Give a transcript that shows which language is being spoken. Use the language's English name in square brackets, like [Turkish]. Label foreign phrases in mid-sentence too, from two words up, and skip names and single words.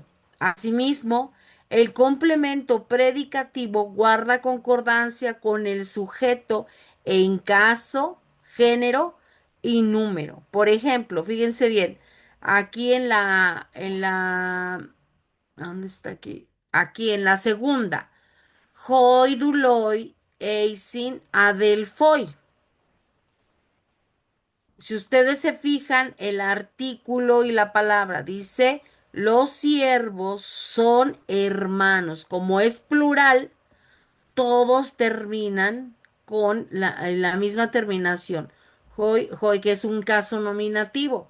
[Spanish] Asimismo, el complemento predicativo guarda concordancia con el sujeto en caso, género y número. Por ejemplo, fíjense bien, aquí ¿dónde está aquí? Aquí en la segunda. [Greek] Οἱ δοῦλοι εἰσὶν ἀδελφοί. [Spanish] Si ustedes se fijan, el artículo y la palabra dice, los siervos son hermanos. Como es plural, todos terminan con la misma terminación. [Greek] Οἱ, οἱ, [Spanish] que es un caso nominativo.